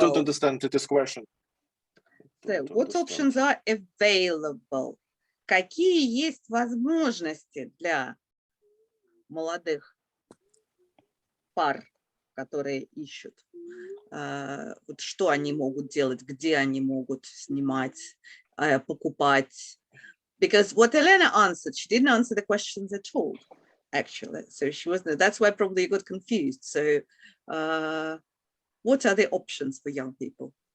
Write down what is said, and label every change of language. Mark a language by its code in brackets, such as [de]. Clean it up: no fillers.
[en] I don't understand this question. So, what options are available? [ru] Какие есть возможности для молодых пар, которые ищут? Вот что они могут делать, где они могут снимать, покупать? [en] Because what Elena answered, she didn't answer the questions at all, actually. So she wasn't, that's why probably you got confused. So what are the options for young people?